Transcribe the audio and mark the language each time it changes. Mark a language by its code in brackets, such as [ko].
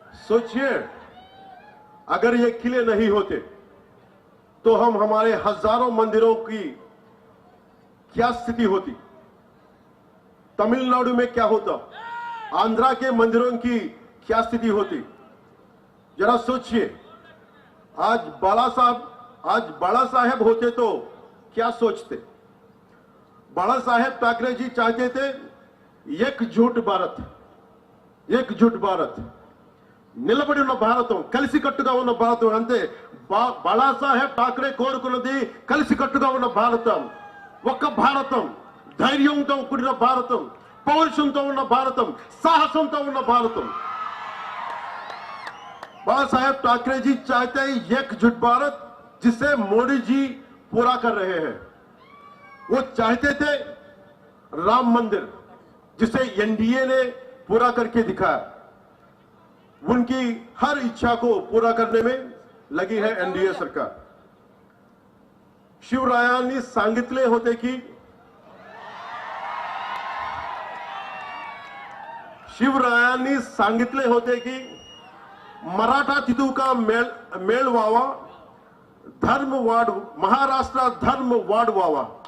[hi] सोचिए, अगर ये किले नहीं होते तो हमारे हजारों मंदिरों की क्या स्थिति होती? तमिलनाडु में क्या होता? आंध्रा के मंदिरों की क्या स्थिति होती? जरा सोचिए. आज बाला साहेब होते तो क्या सोचते? बाला साहेब ठाकरे जी चाहते थे एकजुट भारत, एकजुट भारत, [te] నిలబడి ఉన్న భారతం, కలిసికట్టుగా ఉన్న భారతం. అంతే, బాలాసాహెబ్ ఠాకరే కోరుకున్నది కలిసికట్టుగా ఉన్న భారతం, ఒక్క భారతం, ధైర్యంతో కూడిన భారతం, పౌరుషంతో ఉన్న భారతం, సాహసంతో ఉన్న భారతం. [hi] बाला साहेब ठाकरे जी चाहते हैं एकजुट भारत, जिसे मोदी जी पूरा कर रहे हैं. वो चाहते थे राम मंदिर, जिसे एनडीए ने पूरा करके दिखाया. उनकी हर इच्छा को पूरा करने में लगी है एनडीए सरकार. [mr] शिवरायांनी सांगितले होते की, शिवरायांनी सांगितले होते की मराठा तिथू का मेळ व्हावा, धर्म वाढ, महाराष्ट्र धर्म वाढवावा.